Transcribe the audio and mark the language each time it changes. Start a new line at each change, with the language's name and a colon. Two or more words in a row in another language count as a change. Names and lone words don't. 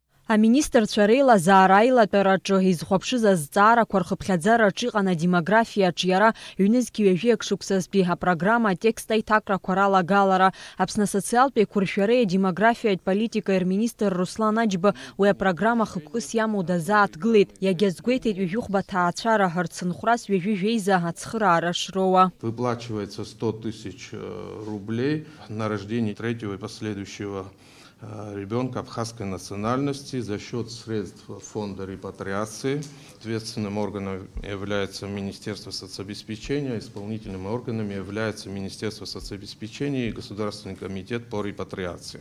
Abkhazian: Аминистрцәа реилазаара аилатәараҿы изхәаԥшыз азҵаарақәа рхыԥхьаӡараҿы иҟан адемографиаҿы иара ҩнызқь ҩажәиак шықәсазтәи апрограмма атекст аиҭакрақәа ралагалара. Аԥсны асоциалтә еиқәыршәареи адемографиатә политикеи рминистр Руслан Аџьба уи апрограмма хықәкыс иамоу дазааҭгылеит. Иагьазгәеиҭеит ҩажәихәба ҭаацәара рцынхәрас ҩажәи жәеиза ацхыраара шроуа.
Russian: Выплачивается 100 тысяч рублей на рождение третьего и последующего ребенка абхазской национальности за счет средств фонда репатриации. Ответственным органом является Министерство соцобеспечения, исполнительными органами является Министерство соцобеспечения и Государственный комитет по репатриации.